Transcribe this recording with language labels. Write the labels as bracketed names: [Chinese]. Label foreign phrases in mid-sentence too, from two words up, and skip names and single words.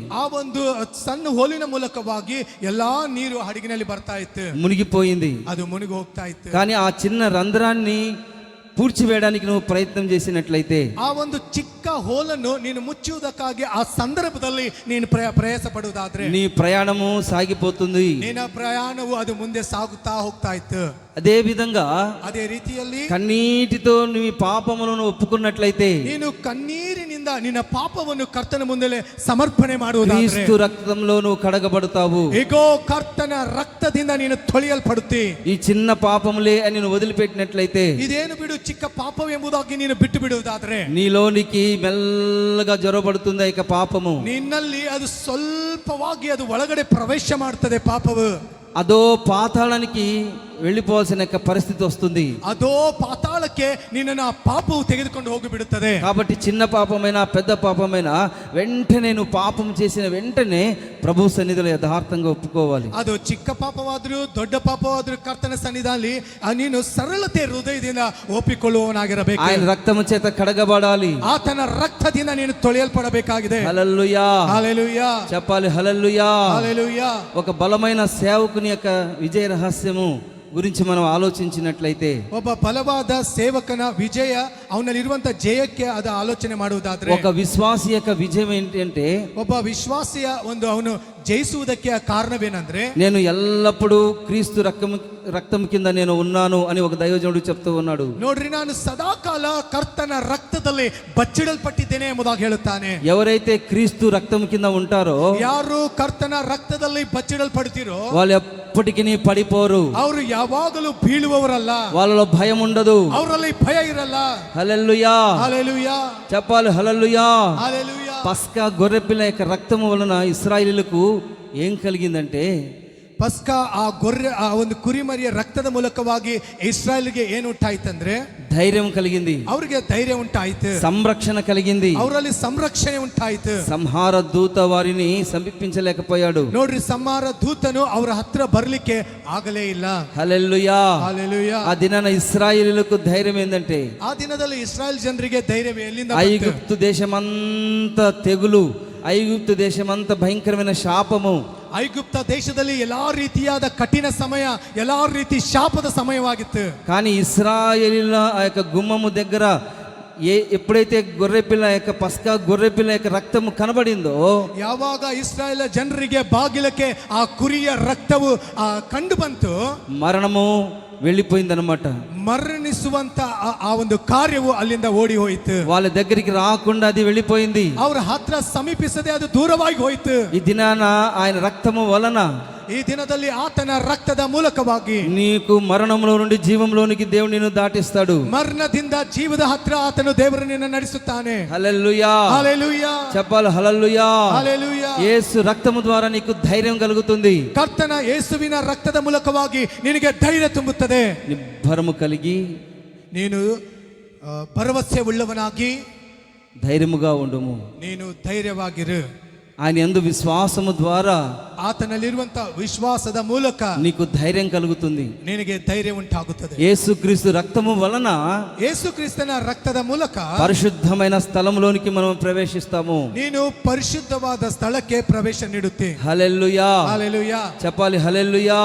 [Kannada] ಆ ಒಂದು ಸಣ್ಣ ಹೋಲಿನ ಮೂಲಕವಾಗಿ ಎಲ್ಲಾ ನೀರು ಹಡಗಿನಲ್ಲಿ ಬರ್ತಾ ಇತ್ತು. [Telugu] మునిగిపోయింది. [Kannada] ಅದು ಮುನಿಗಿ ಹೋಗ್ತಾ ಇತ್ತು. [Telugu] కానీ ఆ చిన్న రంధ్రాన్ని పూడ్చివేయడానికి నువ్వు ప్రయత్నం చేసినట్లయితే, [Kannada] ಆ ಒಂದು ಚಿಕ್ಕ ಹೋಲನ್ನು ನೀನು ಮುಚ್ಚುವುದಕ್ಕಾಗಿ ಆ ಸಂದರ್ಭದಲ್ಲಿ ನೀನು ಪ್ರಯಾಸ ಪಡುವುದಾದ್ರೆ [Telugu] నీ ప్రయాణము సాగిపోతుంది. [Kannada] ನಿನ್ನ ಪ್ರಯಾಣವು ಅದು ಮುಂದೆ ಸಾಗುತ್ತಾ ಹೋಗ್ತಾ ಇತ್ತು. [Telugu] అదే విధంగా [Kannada] ಅದೇ ರೀತಿಯಲ್ಲಿ [Telugu] కన్నీటితో నీ పాపములను ఒప్పుకున్నట్లయితే, [Kannada] ನೀನು ಕಣ್ಣೀರಿನಿಂದ ನಿನ್ನ ಪಾಪವನ್ನು ಕರ್ತನ ಮುಂದೆ ಸಮರ್ಪಣೆ ಮಾಡುವುದಾದ್ರೆ [Telugu] క్రీస్తు రక్తంలో నువ్వు కడగబడతావు. [Kannada] ಇಗೋ ಕರ್ತನ ರಕ್ತದಿಂದ ನೀನು ತೊಳೆಯಲ್ಪಡುತ್ತಿ. [Telugu] ఈ చిన్న పాపములే అని నువ్వు వదిలిపెట్టినట్లయితే, [Kannada] ಇದೇನು ಬಿಡು ಚಿಕ್ಕ ಪಾಪವೆಂಬುದಾಗಿ ನೀನು ಬಿಟ್ಟು ಬಿಡುವುದಾದ್ರೆ [Telugu] నీలోనికి మెల్లగా జొరబడుతుంది ఇక పాపము. [Kannada] ನಿನ್ನಲ್ಲಿ ಅದು ಸ್ವಲ್ಪವಾಗಿ ಅದು ಒಳಗಡೆ ಪ್ರವೇಶ ಮಾಡ್ತದೆ ಪಾಪವು. [Telugu] అదో పాతాళానికి వెళ్ళిపోవాల్సిన పరిస్థితి వస్తుంది. [Kannada] ಅದೋ ಪಾತಾಳಕ್ಕೆ ನಿನ್ನನ್ನು ಆ ಪಾಪವು ತೆಗೆದುಕೊಂಡು ಹೋಗಿಬಿಡುತ್ತದೆ. [Telugu] కాబట్టి చిన్న పాపమైనా పెద్ద పాపమైనా వెంటనే నువ్వు పాపం చేసిన వెంటనే ప్రభు సన్నిధిలో యథార్థంగా ఒప్పుకోవాలి. [Kannada] ಅದು ಚಿಕ್ಕ ಪಾಪವಾದರೂ ದೊಡ್ಡ ಪಾಪವಾದರೂ ಕರ್ತನ ಸನ್ನಿಧಿಯಲ್ಲಿ ನೀನು ಸರಳತೆ ಹೃದಯದಿಂದ ಒಪ್ಪಿಕೊಳ್ಳುವವನಾಗಿರಬೇಕು. [Telugu] ఆయన రక్తము చేత కడగబడాలి. [Kannada] ಆತನ ರಕ್ತದಿಂದ ನೀನು ತೊಳೆಯಲ್ಪಡಬೇಕಾಗಿದೆ. [Telugu] హల్లెలూయా, హల్లెలూయా చెప్పాలి హల్లెలూయా. హల్లెలూయా. ఒక బలమైన సేవకుని యొక్క విజయ రహస్యము గురించి మనం ఆలోచించినట్లయితే, [Kannada] ಒಬ್ಬ ಬಲವಾದ ಸೇವಕನ ವಿಜಯ ಅವನಲ್ಲಿರುವಂತ ಜಯಕ್ಕೆ ಅದು ಆಲೋಚನೆ ಮಾಡುವುದಾದ್ರೆ, [Telugu] ఒక విశ్వాసి యొక్క విజయం ఏంటంటే, [Kannada] ಒಬ್ಬ ವಿಶ್ವಾಸಿಯ ಒಂದು ಅವನು ಜಯಿಸುವುದಕ್ಕೆ ಕಾರಣವೇನೆಂದ್ರೆ, [Telugu] నేను ఎల్లప్పుడూ క్రీస్తు రక్తం కింద నేను ఉన్నాను అని ఒక దైవజనుడు చెప్తూ ఉన్నాడు. [Kannada] ನೋಡ್ರಿ, ನಾನು ಸದಾಕಾಲ ಕರ್ತನ ರಕ್ತದಲ್ಲಿ ಬಚ್ಚಿಡಲ್ಪಟ್ಟಿದ್ದೇನೆ ಎಂಬುದಾಗಿ ಹೇಳುತ್ತಾನೆ. [Telugu] ఎవరైతే క్రీస్తు రక్తం కింద ఉంటారో, [Kannada] ಯಾರು ಕರ್ತನ ರಕ್ತದಲ್ಲಿ ಬಚ್ಚಿಡಲ್ಪಡ್ತಿರೋ [Telugu] వాళ్ళు ఎప్పటికీ పడిపోరు. [Kannada] ಅವರು ಯಾವಾಗಲೂ ಬೀಳುವವರಲ್ಲ. [Telugu] వాళ్ళలో భయం ఉండదు. [Kannada] ಅವರಲ್ಲಿ ಭಯ ಇರಲ್ಲ. [Telugu] హల్లెలూయా, హల్లెలూయా, చెప్పాలి హల్లెలూయా. హల్లెలూయా. పస్కా గొర్రెపిల్ల యొక్క రక్తము వలన ఇశ్రాయేలీయులకు ఏం కలిగిందంటే, [Kannada] ಪಸ್ಕ ಆ ಗೊರ್ರೆ ಆ ಒಂದು ಕುರಿಮರಿಯ ರಕ್ತದ ಮೂಲಕವಾಗಿ ಇಸ್ರಾಯೇಲ್ಗೆ ಏನು ಉಂಟಾಯ್ತಂದ್ರೆ [Telugu] ధైర్యం కలిగింది, [Kannada] ಅವ್ರಿಗೆ ಧೈರ್ಯ ಉಂಟಾಯ್ತು, [Telugu] సంరక్షణ కలిగింది. [Kannada] ಅವರಲ್ಲಿ ಸಂರಕ್ಷಣೆ ಉಂಟಾಯ್ತು. [Telugu] సంహార దూత వారిని సమీపించలేకపోయాడు. [Kannada] ನೋಡ್ರಿ, ಸಂಹಾರ ದೂತನು ಅವರ ಹತ್ರ ಬರ್ಲಿಕ್ಕೆ ಆಗಲೇ ಇಲ್ಲ. [Telugu] హల్లెలూయా. హల్లెలూయా. ఆ దినాన ఇశ్రాయేలీయులకు ధైర్యం ఏంటంటే, [Kannada] ಆ ದಿನದಲ್ಲಿ ಇಸ್ರಾಯೇಲ್ ಜನರಿಗೆ ಧೈರ್ಯ ಎಲ್ಲಿಂದ ಬಂತು? [Telugu] ఐగుప్తు దేశమంతా తెగులు, ఐగుప్తు దేశమంతా భయంకరమైన శాపము. [Kannada] ಐಗುಪ್ತ ದೇಶದಲ್ಲಿ ಎಲ್ಲಾ ರೀತಿಯಾದ ಕಠಿಣ ಸಮಯ, ಎಲ್ಲಾ ರೀತಿ ಶಾಪದ ಸಮಯವಾಗಿತ್ತು. [Telugu] కానీ ఇశ్రాయేలీయుల ఆ యొక్క గుమ్మము దగ్గర ఎప్పుడైతే గొర్రెపిల్ల యొక్క పస్కా గొర్రెపిల్ల యొక్క రక్తము కనబడిందో, [Kannada] ಯಾವಾಗ ಇಸ್ರಾಯೇಲ್ ಜನರಿಗೆ ಬಾಗಿಲಕ್ಕೆ ಆ ಕುರಿಯ ರಕ್ತವು ಕಂಡು ಬಂತು, [Telugu] మరణము వెళ్ళిపోయిందనమాట. [Kannada] ಮರಣಿಸುವಂತ ಆ ಒಂದು ಕಾರ್ಯವು ಅಲ್ಲಿಂದ ಓಡಿ ಹೋಯಿತು. [Telugu] వాళ్ళ దగ్గరికి రాకుండా అది వెళ్ళిపోయింది. [Kannada] ಅವರ ಹತ್ರ ಸಮೀಪಿಸದೆ ಅದು ದೂರವಾಗಿ ಹೋಯಿತು. [Telugu] ఈ దినాన ఆయన రక్తము వలన, [Kannada] ಈ ದಿನದಲ್ಲಿ ಆತನ ರಕ್ತದ ಮೂಲಕವಾಗಿ [Telugu] నీకు మరణంలో నుండి జీవంలోనికి దేవుడు నిన్ను దాటిస్తాడు. [Kannada] ಮರಣದಿಂದ ಜೀವದ ಹತ್ರ ಆತನು ದೇವರು ನಿನ್ನ ನಡೆಸುತ್ತಾನೆ. [Telugu] హల్లెలూయా, హల్లెలూయా, చెప్పాలి హల్లెలూయా. హల్లెలూయా. యేసు రక్తము ద్వారా నీకు ధైర్యం కలుగుతుంది. [Kannada] ಕರ್ತನ ಯೇಸುವಿನ ರಕ್ತದ ಮೂಲಕವಾಗಿ ನಿನಗೆ ಧೈರ್ಯ ತುಂಬುತ್ತದೆ. [Telugu] నిబ్బరము కలిగి [Kannada] ನೀನು ಭರವಸೆ ಉಳ್ಳವನಾಗಿ [Telugu] ధైర్యముగా ఉండుము. [Kannada] ನೀನು ಧೈರ್ಯವಾಗಿರು. [Telugu] ఆయన యందు విశ్వాసము ద్వారా, [Kannada] ಆತನಲ್ಲಿರುವಂತ ವಿಶ್ವಾಸದ ಮೂಲಕ [Telugu] నీకు ధైర్యం కలుగుతుంది. [Kannada] ನಿನಗೆ ಧೈರ್ಯ ಉಂಟಾಗುತ್ತದೆ. [Telugu] యేసుక్రీస్తు రక్తము వలన [Kannada] ಯೇಸು ಕ್ರಿಸ್ತನ ರಕ್ತದ ಮೂಲಕ [Telugu] పరిశుద్ధమైన స్థలంలోనికి మనం ప్రవేశిస్తాము. [Kannada] ನೀನು ಪರಿಶುದ್ಧವಾದ ಸ್ಥಳಕ್ಕೆ ಪ್ರವೇಶ ನೀಡುತ್ತೆ. [Telugu] హల్లెలూయా, హల్లెలూయా, చెప్పాలి హల్లెలూయా.